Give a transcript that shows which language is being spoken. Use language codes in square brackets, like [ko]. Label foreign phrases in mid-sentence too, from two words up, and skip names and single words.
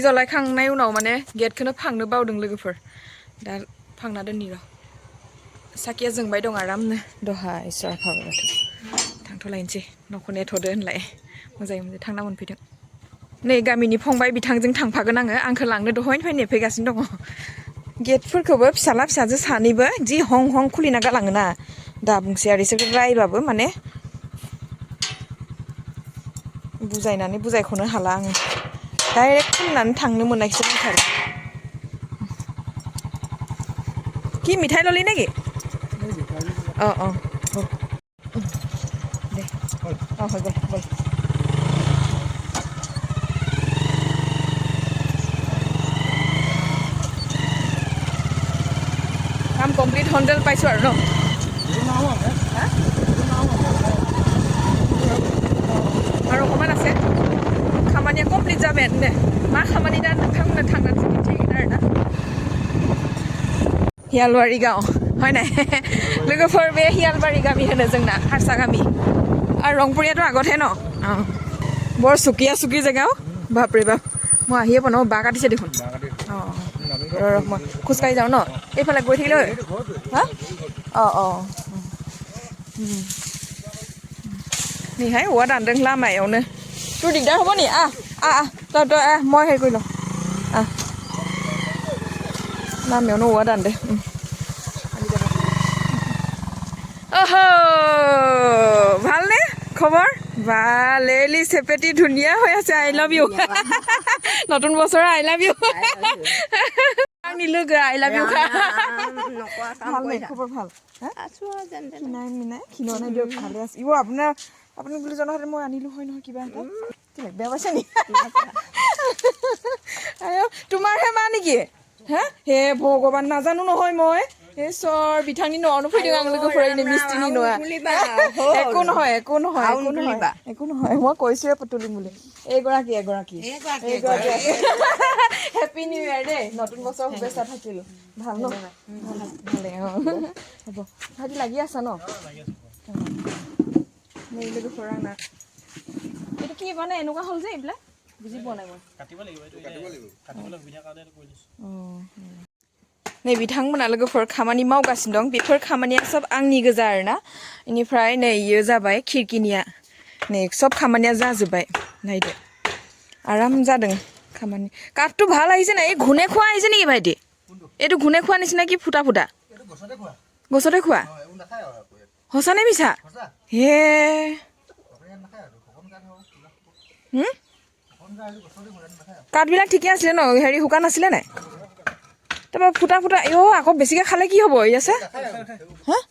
[brx] जलायखांनाय उनाव माने गेटखौनो फांनो बावदों लोगोफोर दा फांना दोननि र' साखिया जोंबाय दं आरामनो दहाय इसोर फाबाथ' थांथ'लायनोसै न'खौ नेथ'दो होनलाय मोजाङै मोजां थांना मोनफैदों नै गामिनि फंबाय बिथांजों थांफागोन आंखौ लांनो दहायनिफ्राय नेफैगासिनो दङ गेटफोरखौबो फिसाला फिसाजो सानैबो जि हं हं खुलिना गालाङोना दा बुंसै आरो इसोरखौ रायबाबो माने बुजायनानै बुजायख'नो हाला आङो डाइरेक्ट खुलिनानै थांनो मोननायसो दंथारो [as] কি মিঠাই ললি নেকি অঁ দে হৈ গ'ল কাম কমপ্লিট হণ্ড্ৰেড পাইছোঁ আৰু ন আৰু অকণমান আছে [brx] खामानिया कमप्लिट जाबायानो मा खामानि दा नोंथांमोना थांनानैसो मिथिगोन आरोना हियालबारि गाव [as] হয় নাই [brx] लोगोफोर बे हियालबारि गामि होनो जोंना हारसा गामि [as] আৰু ৰংপুৰীয়াটো আগতহে ন বৰ চুকীয়া জেগাও বাপৰে বাপ মই আহিয়ে পোৱা ন বাঁহ কাটিছে দেখোন মই খোজকাঢ়ি যাওঁ ন এইফালে গৈ থাকিলে হা [brx] नैहाय औवा दानदों लामायावनो [as] তোৰ দিগদাৰ হ'ব নি তই মই হেৰি কৰি লওঁ [brx] लामायावनो औवा दानदो [as] ओहो ভালনে খবৰ ভালে লিচেপেটি ধুনীয়া হৈ আছে [en] I love you [as] নতুন বছৰ [en] I love you [brx] आंनि लोगो [en] I love you [as] ভালনে খবৰ ভাল নাই খিনাই দিয়ক ভালে আছে ইও আপুনি বুলি জনা হ'লে মই আনিলো হয় নহয় কিবা এটা বেয়া পাইছে নি তোমাৰহে মা নেকি হে ভগৱান নাজানো নহয় মই চৰ [brx] বিথাংনি ন'নো ফैदों आं लोगोफोरनि मिस्टिनि न'आ [as] একো নহয় মই কৈছোৱে পুতুলিম বুলি এগৰাকী [en] Happy New Year [as] দেই নতুন বছৰ শুভেচ্ছা থাকিল ভাল ন ভালে হ'ব ভাজি লাগি আছা ন নেই লোগোফোৰ আনা এইটো কি মানে এনেকুৱা হ'ল যে এইবিলাক বুজি পোৱা নাই মই কাটিব লাগিব কাটিবলৈ সুবিধা কাৰণে কৰি দিছোঁ [brx] नै बिथांमोना लोगोफोर खामानि मावगासिनो दं बेफोर खामानिया सब आंनि गोजा आरोना इनिफ्राय नै इयो जाबाय खिरकिनिया नै सब खामानिया जाजोबबाय नायदो आराम जादों [as] खामानि काठটো ভাল আহিছে না এই ঘুনে খোৱা আহিছে নেকি ভাইটি এইটো ঘুনে খোৱা নিচিনা কি ফুটা গছতে খোৱা সঁচানে মিছা হে কাঠবিলাক ঠিকে আছিলে ন হেৰি শুকান আছিলে নাই তাৰপৰা ফুটা ফুটা আকৌ বেছিকৈ খালে কি হ'ব ই আছে হা